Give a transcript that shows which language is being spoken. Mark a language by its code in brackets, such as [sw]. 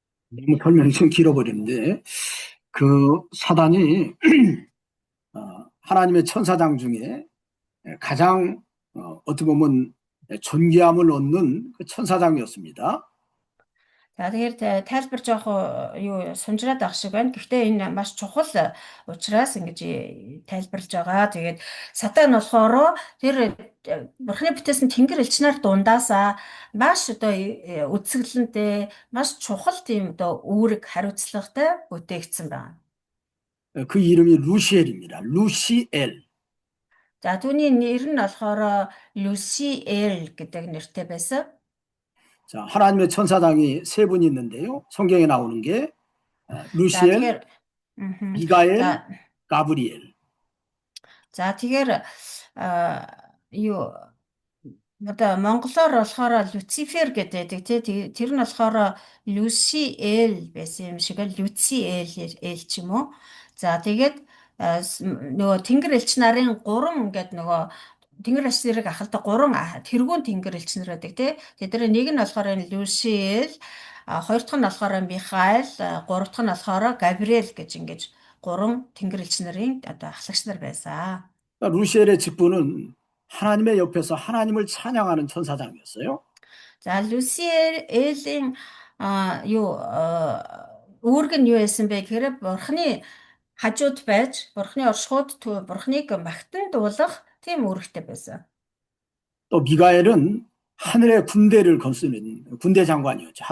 [ko] 너무 설명이 좀 길어버리는데 그 사단이 하나님의 천사장 중에 가장 어떻게 보면 존귀함을 얻는 그 천사장이었습니다. [mn] За тэгэхээр тайлбар жоох юу сунжраад авах шиг байна. Гэхдээ энэ маш чухал учраас ингэж тайлбарлаж байгаа. Тэгээд сатан болохоор тэр бурхны бүтээсэн тэнгэр элчнэр дундаасаа маш одоо үсгэлэнтэй, маш чухал тийм одоо үүрэг хариуцлагатай бүтээгдсэн байна. [ko] 그 이름이 루시엘입니다. 루시엘. [mn] За түүний нэр нь болохоор 루시엘 гэдэг нэртэй байсан. [ko] 자, 하나님의 천사장이 세 분이 있는데요. 성경에 나오는 게 루시엘, 미가엘, 가브리엘. [mn] За тэгэхээр юу одоо монголоор болохоор Люцифер гэдэг тий тэр нь болохоор Люсиэл байсан юм шиг л Люциэл ч юм уу. За тэгээд нөгөө тэнгэр элч нарын 3 ингээд нөгөө тэнгэр элч зэрэг ахалдаг 3 тэргүүн тэнгэр элч нар байдаг тий. Тэдний нэг нь болохоор энэ Люсиэл, хоёр дахь нь болохоор Михаил, гурав дахь нь болохоор Габриэл гэж ингэж 3 тэнгэр элч нарын одоо ахлагч нар байсан. [ko] 루시엘의 직분은 하나님의 옆에서 하나님을 찬양하는 천사장이었어요. [mn] За Люсиэлийн юу үүрэг нь юу байсан бэ гэхээр бурхны хажууд байж бурхны оршихуйд бурхныг магтан дуулах тийм үүрэгтэй байсан. [ko] 또 미가엘은 하늘의 군대를 거스는 군대 장관이었죠.